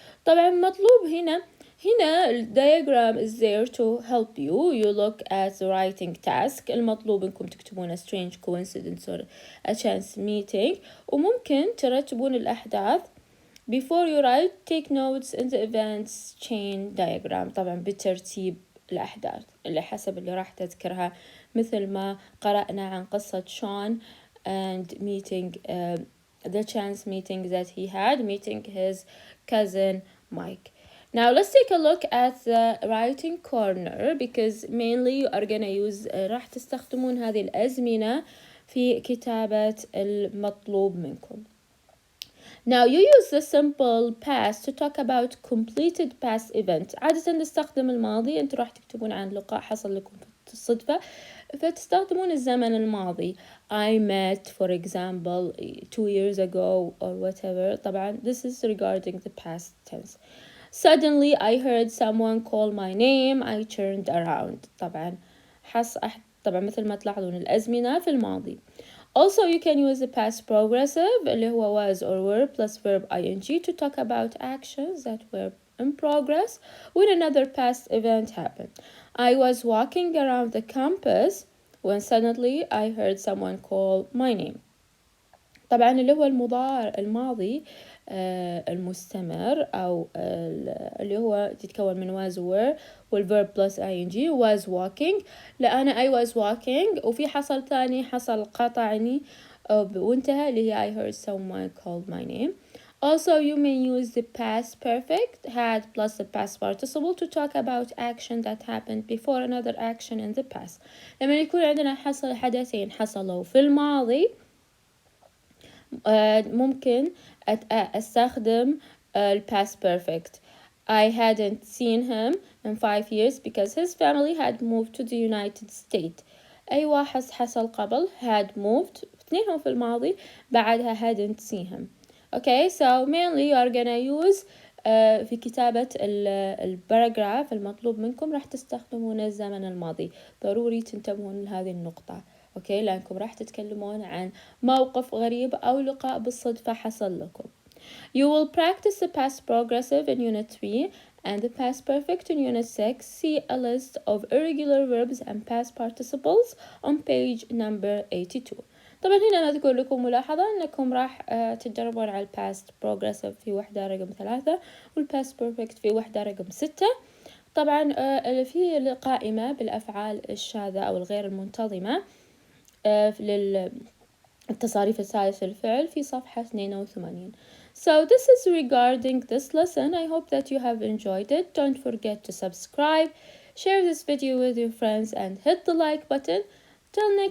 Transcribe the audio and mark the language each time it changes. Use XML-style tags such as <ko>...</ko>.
<ar>طبعا مطلوب هنا</ar> <en>diagram is there to help you. You look at the writing task.</en> <ar>المطلوب انكم تكتبون</ar> <en>a strange coincidence or a chance meeting.</en> <ar>وممكن ترتبون الأحداث.</ar> <en>Before you write, take notes in the events chain diagram.</en> <ar>طبعا بترتيب الأحداث اللي حسب اللي راح تذكرها، مثل ما قرأنا عن قصة شون</ar> <en>and meeting the chance meeting that he had, meeting his cousin Mike. Now let's take a look at the writing corner because mainly you are gonna use</en> <ar>راح تستخدمون هذه الأزمنة في كتابة المطلوب منكم.</ar> <en>Now you use the simple past to talk about completed past events.</en> <ar>عادة نستخدم الماضي، انتوا راح تكتبون عن لقاء حصل لكم في الصدفة فتستخدمون الزمن الماضي.</ar> <en>I met for example 2 years ago or whatever. طبعا this is regarding the past tense. Suddenly I heard someone call my name. I turned around.</en> <ar>طبعا مثل ما تلاحظون الأزمنة في الماضي.</ar> <en>Also you can use the past progressive</en> <ar>اللي هو</ar> <en>was or were plus verb ing to talk about actions that were in progress when another past event happened. I was walking around the campus when suddenly I heard someone call my name.</en> <ar>طبعا اللي هو الماضي المستمر أو اللي هو تتكون من was were والverb plus ing.</ar> <en>was walking لأن I was walking</en> <ar>وفي حصل ثاني حصل قطعني وانتهى اللي هي</ar> <en>I heard someone called my name. Also you may use the past perfect had plus the past participle to talk about action that happened before another action in the past.</en> <ar>لما يكون عندنا حدثين حصلوا في الماضي ممكن أستخدم past perfect.</ar> <en>I hadn't seen him in 5 years because his family had moved to the United States.</en> <ar>أي واحد حصل قبل had moved، اثنينهم في الماضي، بعدها</ar> <en>hadn't seen him. Okay, so mainly you are gonna use</en> <ar>في كتابة الباراجراف المطلوب منكم راح تستخدمون الزمن الماضي. ضروري تنتبهون لهذه النقطة. اوكي لانكم راح تتكلمون عن موقف غريب او لقاء بالصدفة حصل لكم.</ar> <en>You will practice the past progressive in unit 3 and the past perfect in unit 6. See a list of irregular verbs and past participles on page number 82.</en> <ar>طبعا هنا نذكر لكم ملاحظة انكم راح تتدربون على past progressive في وحدة رقم 3 والpast perfect في وحدة رقم 6. طبعا في القائمة بالأفعال الشاذة أو الغير المنتظمة للتصاريف الثالثة الفعل في صفحة 82.</ar> <en>So this is regarding this lesson. I hope that you have enjoyed it. Don't forget to subscribe, share this video with your friends and hit the like button. Till next</en>